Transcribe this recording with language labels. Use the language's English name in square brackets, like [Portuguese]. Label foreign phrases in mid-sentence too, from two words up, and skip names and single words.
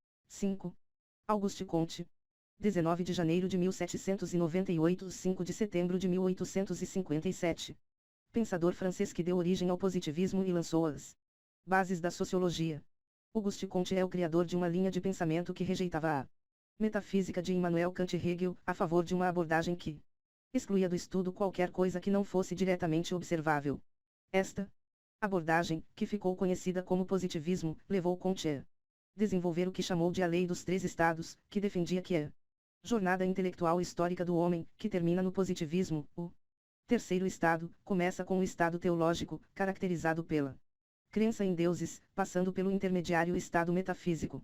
[Portuguese] 5. Auguste Comte. 19 de janeiro de 1798 – 5 de setembro de 1857. Pensador francês que deu origem ao positivismo e lançou as bases da sociologia. Auguste Comte é o criador de uma linha de pensamento que rejeitava a metafísica de Immanuel Kant e Hegel, a favor de uma abordagem que excluía do estudo qualquer coisa que não fosse diretamente observável. Esta abordagem, que ficou conhecida como positivismo, levou Comte a desenvolver o que chamou de a Lei dos Três Estados, que defendia que a jornada intelectual histórica do homem, que termina no positivismo, o terceiro estado, começa com o estado teológico, caracterizado pela crença em deuses, passando pelo intermediário estado metafísico.